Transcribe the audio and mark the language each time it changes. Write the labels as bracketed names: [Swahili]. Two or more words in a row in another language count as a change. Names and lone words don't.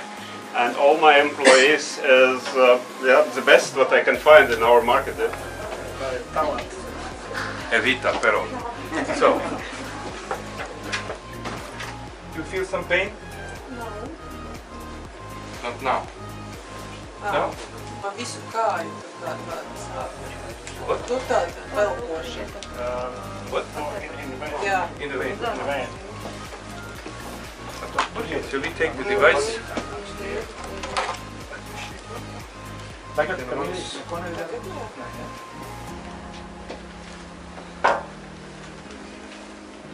[English] And all my employees is the best what I can find in our market. Yeah? very talented. Evita, pero. So, you feel some pain? No. Not now. No? [Latvian] Man visu kāju tāda sāp. [English] What? [Latvian] Nu tāda velkoša. [English] What? In the vein. [Latvian] Jā. [English] In the vein. In the vein. Okay, so we take the device. [Latvian] Tagad, [English] Then [Latvian] kad [English] once- [Latvian] viņš neko nedara.